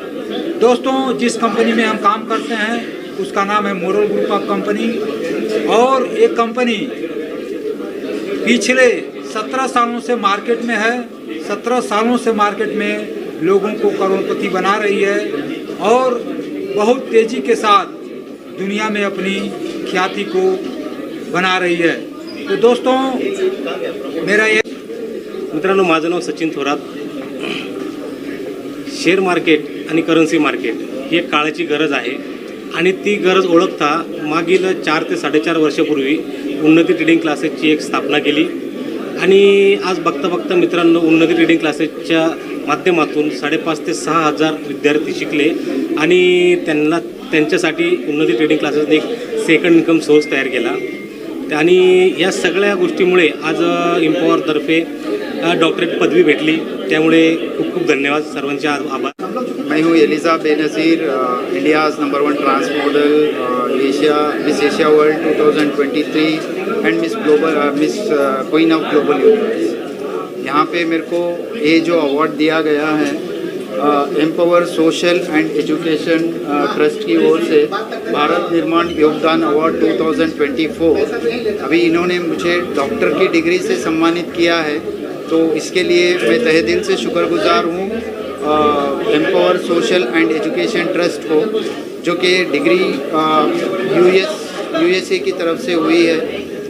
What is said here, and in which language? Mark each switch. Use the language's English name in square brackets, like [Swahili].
[Hindi] दोस्तों, जिस कंपनी में हम काम करते हैं उसका नाम है मोरल ग्रुप ऑफ कंपनी और एक कंपनी पिछले 17 सालों से मार्केट में है। 17 सालों से मार्केट में लोगों को करोड़पति बना रही है और बहुत तेज़ी के साथ दुनिया में अपनी ख्याति को बना रही है। तो दोस्तों, मेरा ये [Marathi] मित्रांनो, माझं नाव सचिन थोरात। शेअर मार्केट आणि करन्सी मार्केट ही एक काळाची गरज आहे आणि ती गरज ओळखता मागील 4 ते 4.5 वर्षापूर्वी उन्नती ट्रेडिंग क्लासेसची एक स्थापना केली आणि आज बघता मित्रांनो, उन्नती ट्रेडिंग क्लासेसच्या माध्यमातून 5,500 ते 6,000 विद्यार्थी शिकले आणि त्यांच्यासाठी उन्नती ट्रेडिंग क्लासेसने एक सेकंड इन्कम सोर्स तयार केला आणि या सगळ्या गोष्टीमुळे आज एम्पॉवरतर्फे डॉक्टरेट पदवी भेटली। त्यामुळे खूप खूप धन्यवाद, सर्वांचे आभार। [Hindi] मैं हूँ Elijah Benazir, India's number 1 trans model, miss Asia world 2023 and miss queen of global universe. यहाँ पे मेरे को ये जो अवार्ड दिया गया है empower social and education trust की ओर से भारत निर्माण योगदान अवार्ड 2024, अभी इन्होंने मुझे डॉक्टर की डिग्री से सम्मानित किया है, तो इसके लिए मैं तहे दिल से शुक्रगुजार हूँ empower social and education trust को, जो कि डिग्री यूएसए की तरफ से हुई है।